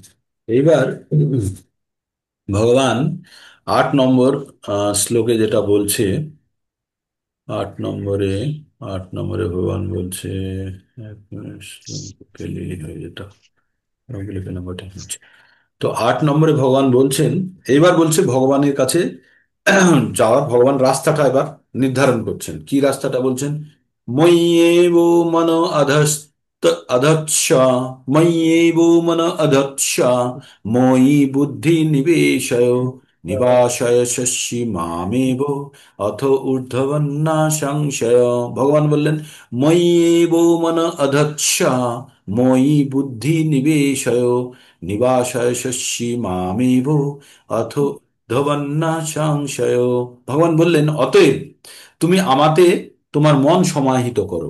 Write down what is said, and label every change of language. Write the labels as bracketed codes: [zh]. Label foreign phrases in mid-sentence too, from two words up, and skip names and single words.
[bn] এইবার ভগবান 8 নম্বর শ্লোকে যেটা বলছে, 8 নম্বরে, 8 নম্বরে ভগবান বলছে, এক মিনিট, শ্লোক পেলেই হয়ে যেত, ওগুলো পেলাম ওটা হচ্ছে। তো 8 নম্বরে ভগবান বলছেন, এইবার বলছে ভগবানের কাছে যাওয়ার, ভগবান রাস্তাটা এবার নির্ধারণ করছেন। কি রাস্তাটা বলছেন? [sa] ময়্যেব মনো অধস, अधच्छ मय्येवो मन अधच्छ मयि बुद्धि निवेशय निवासय शशि मामेव অথ ঊর্ধ্ববন্না সংশয়। [bn] ভগবান বললেন, [sa] ময়্যেবো মন অধচ্ছ ময়ি বুদ্ধি নিবেশয় নিবাসয় শস্যি মামেব অথ ঊর্ধ্ববন্না সংশয়। [bn] ভগবান বললেন, অতএব তুমি আমাতে তোমার মন সমাহিত করো।